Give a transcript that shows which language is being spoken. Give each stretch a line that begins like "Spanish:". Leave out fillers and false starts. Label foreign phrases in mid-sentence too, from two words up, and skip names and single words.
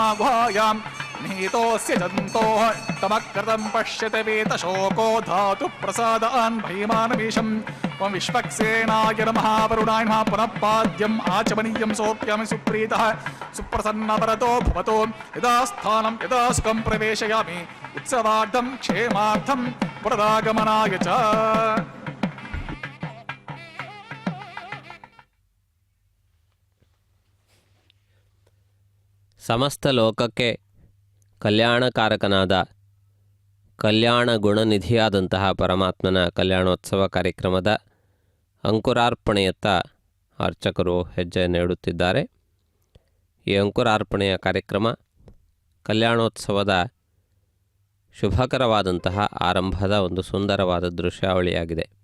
Sanskrit: गुहायाम् निहितोऽस्य जन्तोः तमकृतं पश्यते वेतशोको धातु प्रसादान् भीमानमीशम् त्वं विश्वक्सेनाय नमः वरुणाय नमः पुनः पाद्यम् आचमनीयं सोऽप्यामि सुप्रीतः सुप्रसन्नवरतो भवतो यदा स्थानं यदा सुखं प्रवेशयामि उत्सवार्थं क्षेमार्थं पुनरागमनाय च
Kannada: ಸಮಸ್ತ ಲೋಕಕ್ಕೆ ಕಲ್ಯಾಣಕಾರಕನಾದ ಕಲ್ಯಾಣ ಗುಣನಿಧಿಯಾದಂತಹ ಪರಮಾತ್ಮನ ಕಲ್ಯಾಣೋತ್ಸವ ಕಾರ್ಯಕ್ರಮದ ಅಂಕುರಾರ್ಪಣೆಯತ್ತ ಅರ್ಚಕರು ಹೆಜ್ಜೆ ನೀಡುತ್ತಿದ್ದಾರೆ. ಈ ಅಂಕುರಾರ್ಪಣೆಯ ಕಾರ್ಯಕ್ರಮ ಕಲ್ಯಾಣೋತ್ಸವದ ಶುಭಕರವಾದಂತಹ ಆರಂಭದ ಒಂದು ಸುಂದರವಾದ ದೃಶ್ಯಾವಳಿಯಾಗಿದೆ.